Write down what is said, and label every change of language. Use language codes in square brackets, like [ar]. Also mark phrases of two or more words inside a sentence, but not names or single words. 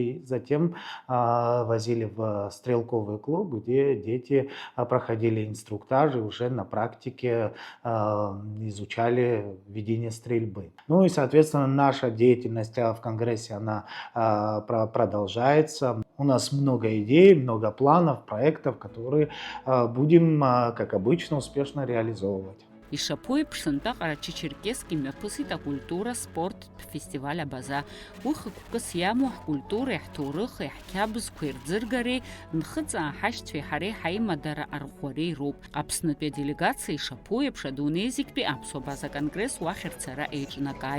[ru] И затем возили в стрелковый клуб, где дети проходили инструктажи, уже на практике изучали ведение стрельбы. Ну и, соответственно, наша деятельность в Конгрессе, она продолжается. У нас много идей, много планов, проектов, которые будем, как обычно, успешно реализовывать. [ab] Ишапоеиԥш Ҟарачы-Черкесск имҩаԥысит акультура спорттә фестиваль абаза. Уи хықәкыс иамоу ҳкультуреи, ҳҭоурыхи, ҳқьабзқәа ирӡыргареи, нхыҵаа ҳашьцәеи ҳареи ҳаимадара арӷәӷәареи роуп. Аԥснытәи аделегациа ишапоеиԥш адунеи зегьтәи аԥсуа база конгресс уахь рцара еиҿнакааит.